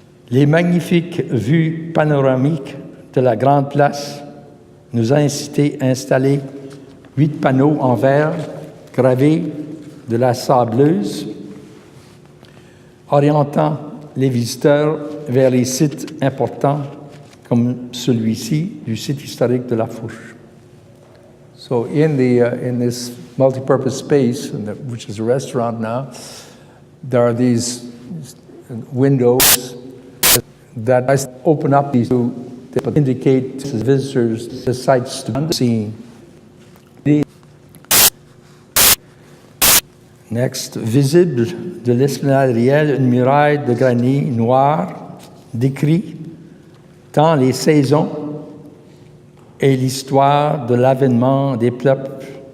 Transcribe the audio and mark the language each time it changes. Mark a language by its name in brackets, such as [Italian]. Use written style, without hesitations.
[French] Les magnifiques vues panoramiques de la grande place nous ont incité à installer 8 panneaux en verre gravés de la sableuse, orientant les visiteurs vers les sites importants comme celui-ci du site historique de La Fourche. [English] So in this multi-purpose space, which is a restaurant now, there are these windows that open up to indicate to visitors the sights to be seen. [French] Next, visible de l'esplanade Riel, une muraille de granit noir décrit tant les saisons et l'histoire de l'avènement des peuples